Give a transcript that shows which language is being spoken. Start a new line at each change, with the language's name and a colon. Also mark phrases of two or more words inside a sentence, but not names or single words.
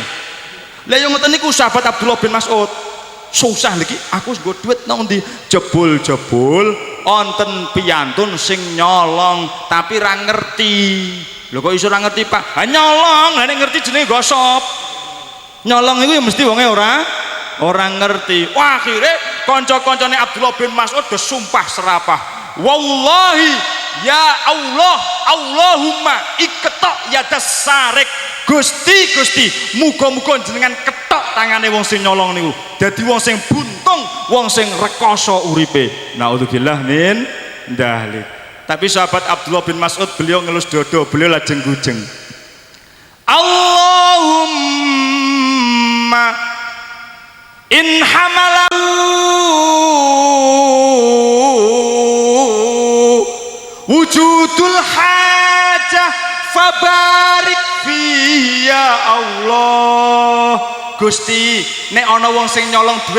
Javanese: Lah yo ngoten niku sahabat Abdullah bin Mas'ud. Susah lagi aku nggo duit nang ndi? Jebul-jebul wonten piyantun sing nyolong tapi ra ngerti. Lho kok iso ra ngerti, Pak? Ha nyolong, lah nek ngerti jenenge gosop. Nyolong iku ya mesti wonge ora ngerti. Wah, akhirnya kanca-kancane Abdullah bin Mas'ud
Indonesian: bersumpah serapah.
Arabic: والله يا الله اللهم اقطع يد السارق.
Javanese: Gusti, muga-muga jenengan ketok tangane wong sing nyolong niku. Dadi wong sing buntung, wong sing rekoso uripe.
Arabic: نعوذ بالله من ذلك.
Javanese: Tapi sahabat Abdullah bin Mas'ud beliau ngelus dodo, beliau lajeng gujeng.
Arabic: اللهم إن حمله وجود الحاجة فبارك في
Javanese: ya Allah Gusti nek ana wong sing nyolong duit